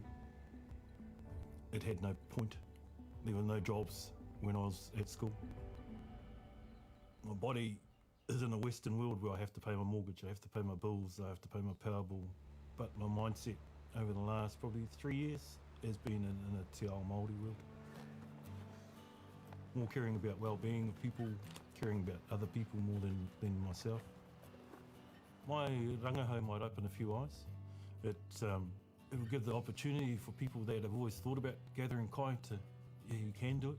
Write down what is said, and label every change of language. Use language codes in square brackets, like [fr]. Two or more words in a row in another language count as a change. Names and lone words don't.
[en] It had no point. There were no jobs when I was at school. My body is in a Western world where I have to pay my mortgage, I have to pay my bills, I have to pay my power bill. But my mindset over the last probably 3 years has been in a [mi] te ao Māori [en] world. More caring about well-being of people, caring about other people more than myself. My rangahau might open a few eyes. It will give the opportunity for people that have always thought about gathering kai to, yeah, you can do it.